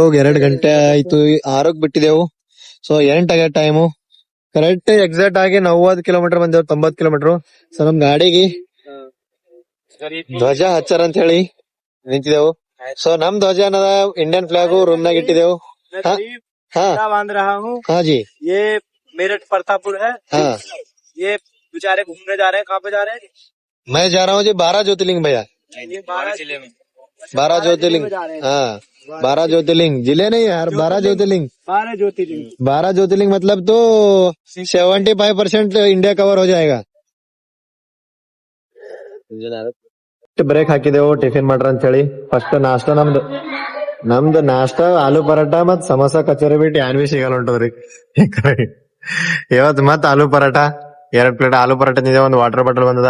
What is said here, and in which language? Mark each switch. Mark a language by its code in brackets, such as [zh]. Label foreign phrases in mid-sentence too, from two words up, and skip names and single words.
[kn] 2 ಗಂಟೆ ಆಯ್ತು. 6ಕ್ ಬಿಟ್ಟಿದೆವು. ಸೊ 8 ಆಗ್ಯದ ಟೈಮು. [en] correct exact [kn] ಆಗಿ 90 ಕಿಲೋಮೀಟರ್ ಬಂದೇವು, 90 ಕಿಲೋಮೀಟರ್. ಸೊ ನಮ್ ಗಾಡಿಗೆ ಧ್ವಜ ಹಚ್ಚಾರ ಅಂತ ಹೇಳಿ ನಿಂತಿದೆವು. ಸೊ ನಮ್ ಧ್ವಜ ಅನ್ನದ [en] Indian flag room [kn] ನಾಗ ಇಟ್ಟಿದೆವು. [hi] बांध रहा हूँ। हाँ जी, ये मेरठ प्रतापपुर है। हाँ ये बेचारे घूमने जा रहे हैं। कहाँ पे जा रहे हैं? मैं जा रहा हूँ जी 12 ज्योतिर्लिंग भैया। ये 12 जिले में 12 ज्योतिर्लिंग, हाँ 12 ज्योतिर्लिंग जिले नहीं यार, 12 ज्योतिर्लिंग। 12 ज्योतिर्लिंग 12 ज्योतिर्लिंग मतलब तो 75% इंडिया कवर हो जाएगा. [kn] ಬ್ರೇಕ್ ಹಾಕಿದೆವು ಟಿಫಿನ್ ಮಾಡ್ರ ಅಂತ ಹೇಳಿ. ಫಸ್ಟ್ ನಾಷ್ಟ ನಮ್ದು ನಾಷ್ಟ ಆಲೂ ಪರಾಟ ಮತ್ ಸಮೋಸ ಕಚೋರಿ ಬಿಟ್ಟು ಏನ್ ಬಿ ಸಿಗಲ್ಲ ಹೊಂಟದ್ರಿ. ಇವತ್ ಮತ್ ಆಲೂ ಪರಾಟ 2 ಪ್ಲೇಟ್ ಆಲೂ ಪರಾಟ ತಿಂದೆ, ಒಂದು [en] water bottle [kn] ಬಂದದ.